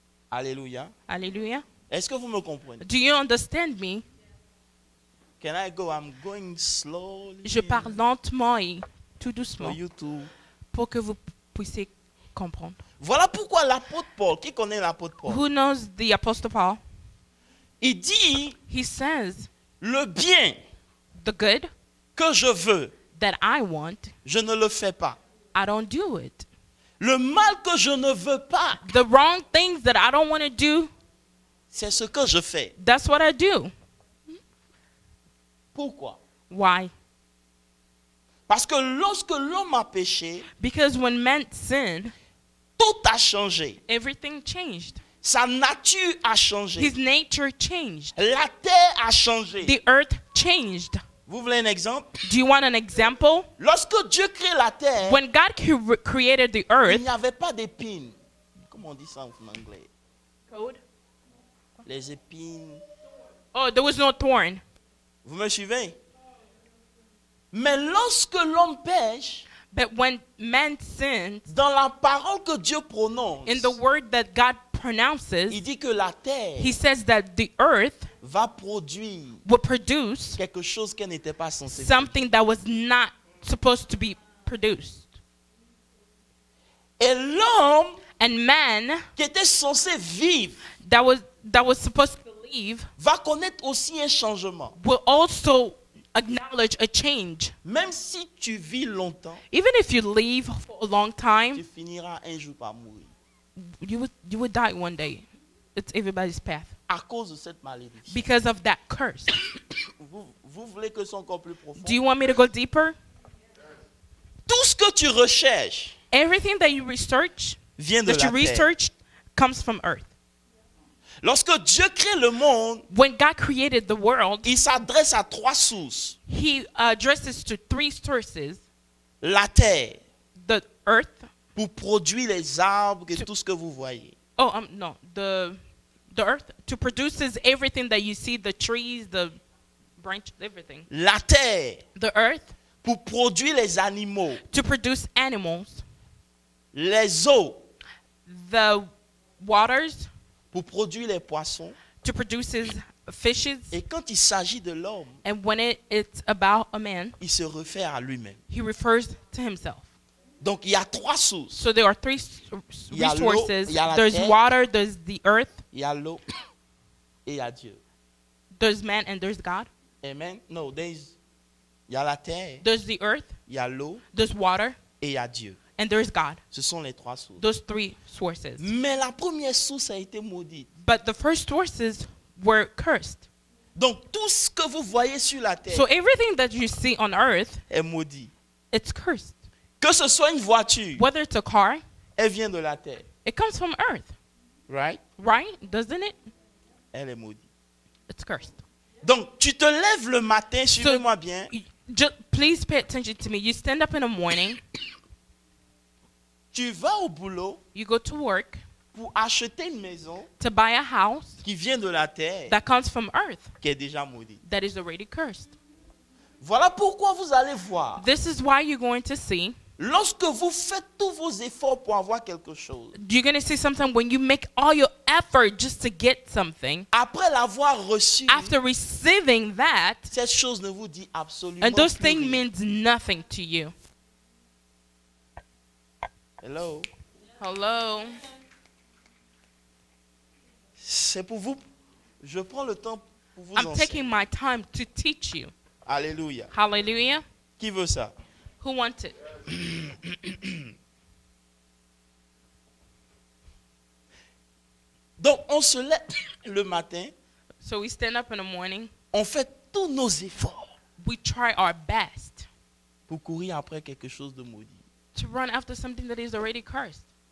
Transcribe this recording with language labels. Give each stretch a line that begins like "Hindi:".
French: Alléluia. Alléluia. Est-ce que vous me comprenez?
English: Do you understand me? Can I go? I'm going slowly.
French: Je parle lentement et tout
English: For
French: doucement
English: you to...
French: pour que vous puissiez comprendre. Voilà pourquoi l'apôtre Paul, qui connaît l'apôtre Paul,
English: Who knows the Apostle Paul?
French: il dit
English: He says,
French: le bien
English: the good
French: que je veux,
English: that I want,
French: je ne le fais pas.
English: I don't do it.
French: Le mal que je ne veux pas,
English: The wrong things that I don't want to do,
French: c'est ce que je fais.
English: that's what I do.
French: Pourquoi?
English: Why?
French: Parce que lorsque l'homme a péché,
English: Because when men sin,
French: tout a changé.
English: everything changed.
French: Sa nature a changé.
English: His nature changed.
French: La terre a changé.
English: The earth changed.
French: Vous voulez un exemple?
English: Do you want an example?
French: Lorsque Dieu crée la terre,
English: When God created the
French: il
English: earth,
French: n'y avait pas d'épines. Comment on dit ça en anglais? Les épines.
English: oh, there was no thorn.
French: Vous me suivez? Mais lorsque l'homme pêche,
English: But when man sinned,
French: dans la parole que Dieu prononce,
English: in the word that God pronounces,
French: il dit que la terre
English: he says that the earth
French: va produire
English: will produce
French: quelque chose qu'elle n'était pas censée faire.
English: something that was not supposed to be produced.
French: Et l'homme
English: And man
French: qui était censé vivre
English: that was supposed to live
French: va connaître aussi un changement.
English: will also acknowledge a change.
French: Même si tu vis longtemps,
English: Even if you live for a long
French: tu
English: time,
French: finiras un jour par mourir.
English: you would die one day. It's everybody's path.
French: À cause de cette malédiction.
English: Because of that curse.
French: Vous voulez que ce soit encore plus profond?
English: Do you want me to go deeper?
French: Tout ce que tu recherches
English: Everything that you research,
French: vient de
English: that you
French: la terre.
English: research, comes from earth.
French: Lorsque Dieu crée le monde,
English: When God created the world,
French: il s'adresse à trois sources.
English: he addresses to three sources:
French: La terre,
English: the earth.
French: pour produire les arbres et tout ce que vous voyez.
English: Oh, no, the earth to produces everything that you see, the trees, the branches, everything.
French: La terre,
English: The earth
French: pour produire les animaux.
English: to produce animals.
French: Les eaux,
English: The waters
French: pour produire les poissons.
English: to produces fishes.
French: Et quand il s'agit de l'homme,
English: And when it's about a man,
French: il se réfère à lui-même.
English: he refers to himself.
French: Donc il y a trois sources.
English: So there are three
French: Il y a l'eau,
English: resources.
French: il y a la
English: There's
French: terre.
English: water, there's the earth,
French: Il y a l'eau et il y a Dieu.
English: there's man, and there's God.
French: Amen. No, il y a la terre,
English: There's the earth,
French: il y a l'eau
English: there's water,
French: et il y a Dieu.
English: and there's God.
French: Ce sont les trois sources.
English: Those three sources.
French: Mais la première source a été maudite.
English: But the first sources were cursed.
French: Donc tout ce que vous voyez sur la terre
English: So everything that you see on earth,
French: est maudit.
English: it's cursed.
French: Que ce soit une voiture,
English: Whether it's a car,
French: elle vient de la terre.
English: It comes from earth, Right? right? Doesn't it?
French: Elle est maudite.
English: It's cursed.
French: Donc, tu te lèves le matin, suivez-moi bien.
English: Just, please pay attention to me. You stand up in the morning,
French: Tu vas au boulot
English: you go to work
French: pour acheter une maison
English: to buy a house
French: qui vient de la terre,
English: that comes from earth
French: qui est déjà maudite.
English: that is already cursed.
French: Voilà pourquoi vous allez voir.
English: This is why you're going to see.
French: Lorsque vous faites tous vos efforts pour avoir quelque chose,
English: You're going to see something when you make all your effort just to get something.
French: après l'avoir reçu,
English: After receiving that,
French: cette chose ne vous dit absolument
English: and those
French: plus
English: things
French: rien.
English: means nothing to you. Hello. Hello.
French: C'est pour vous. Je prends le temps pour vous
English: I'm taking my time to teach you.
French: Alléluia.
English: Hallelujah.
French: Qui veut ça?
English: Who wants it?
French: Donc, on se lève le matin,
English: So we stand up in the morning.
French: on fait tous nos efforts
English: We try our best
French: pour courir après quelque chose de maudit.
English: to run after something that is already cursed.